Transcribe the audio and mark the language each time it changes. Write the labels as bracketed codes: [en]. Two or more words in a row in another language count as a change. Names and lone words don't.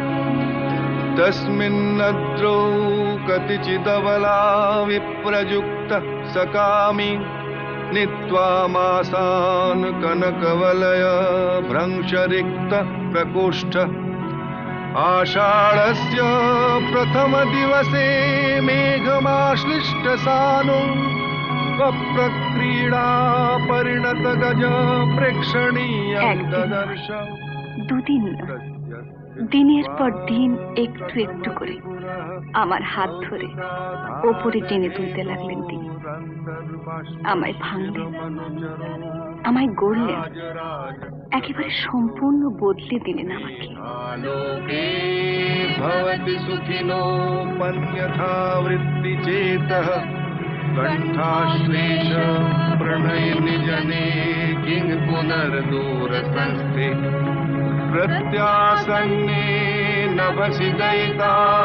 [sa] तस्मिन्नद्रौ कतिचिदबला विप्रयुक्तः सकामी नीत्वा मासान् कनकवलय भ्रंशरिक्त प्रकोष्ठ आषाढस्य प्रथमदिवसे मेघमाश्लिष्टसानु प्रक्रीडा परिणत गज प्रेक्षणीयं ददर्श [bn] দুদিন দিনের পর দিন একটু একটু করে আমার হাত ধরে ওপরে টেনে তুলতে লাগলেন তিনি। আমায় ভাঙলেন, আমায় গড়লেন, একেবারে সম্পূর্ণ বদলে দিলেন আমাকে। [sa] आलोके भवति सुखिनो पन्यथा वृत्तिचेतः कण्ठाश्लेष प्रणयिनि जने किं पुनर्दूरसंस्थे प्रत्यासन्ने नभसि दयिता